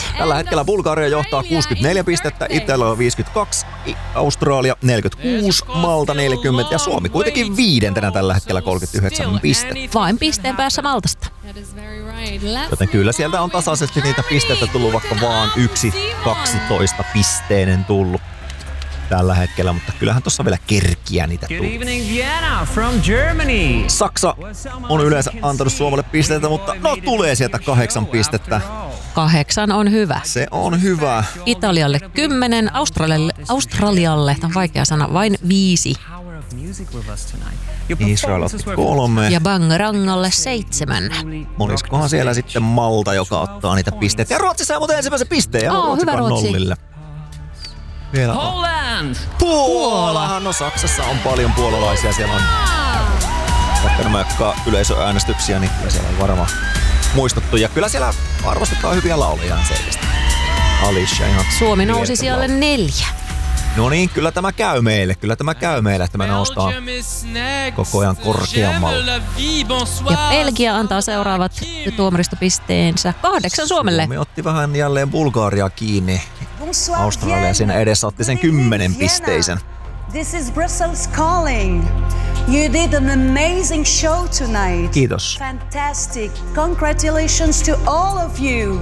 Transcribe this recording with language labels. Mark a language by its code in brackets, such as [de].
[fi] Tällä hetkellä Bulgaria johtaa 64 pistettä, Italia 52, Australia 46, Malta 40 ja Suomi kuitenkin viidentenä tällä hetkellä 39 pistettä. Vain pisteen päässä Maltasta. Joten kyllä sieltä on tasaisesti niitä pisteitä tullut, vaikka vaan yksi 12 pisteinen tullut tällä hetkellä, mutta kyllähän tuossa vielä kerkiä niitä tullut. [en] Good evening, Vienna from Germany. [fi] Saksa on yleensä antanut Suomelle pisteitä, mutta no tulee sieltä 8 pistettä. 8 on hyvä. Se on hyvä. Italialle 10, Australialle, tämä on vaikea sana, vain 5. Israel otti 3. Ja Bangarangalle 7. Olisikohan siellä sitten Malta, joka ottaa niitä pisteitä. Ja Ruotsissa on muuten ensimmäisen pisteen. Ja Ruotsi on nollille. Vielä on. Puola! No Saksassa on paljon puolalaisia. Siellä on vaikka nämä, jotka on yleisöäänestyksiä, niin siellä on varmaan muistuttu. Ja kyllä siellä arvostetaan hyviä lauluja selvästi. Alicia ihan. Suomi nousi siellä 4. No niin, kyllä tämä käy meille, kyllä tämä käy meille, että me noustaan koko ajan korkeammalle. Ja Belgia antaa seuraavat tuomaristopisteensä 8 Suomelle. Suomi otti vähän jälleen Bulgaria kiinni. Australia siinä edessä otti sen 10 pisteisen. [en] This is Brussels calling. You did an amazing show tonight. Kiitos. Fantastic. Congratulations to all of you.